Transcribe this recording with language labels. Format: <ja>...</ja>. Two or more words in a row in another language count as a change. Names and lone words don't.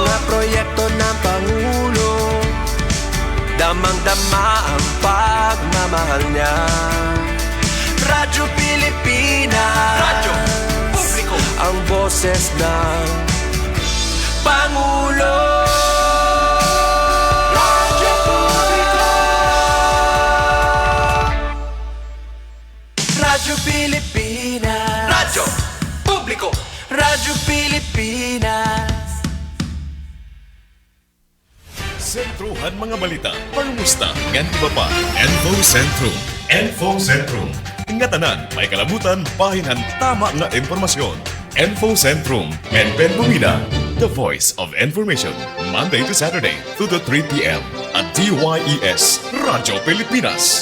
<tl>proyekto ng Pangulo, damang-dama ang pagmamahal niya. Radyo Pilipinas, radyo publiko, ang boses ng Pangulo. Radyo publiko, Radyo Pilipinas, radyo publiko, Radyo Pilipinas.</tl> <war>Sentruhan mga balita, pangumusta, ngan iba pa. Info Centrum. Info Centrum. Ingatanan, may kalabutan, bahinan, tama nga impormasyon. Info Centrum.</war> <en>Ben Bumida, the voice of information. Monday to Saturday, 2 to 3 p.m. at DYES, Radyo Pilipinas.</en>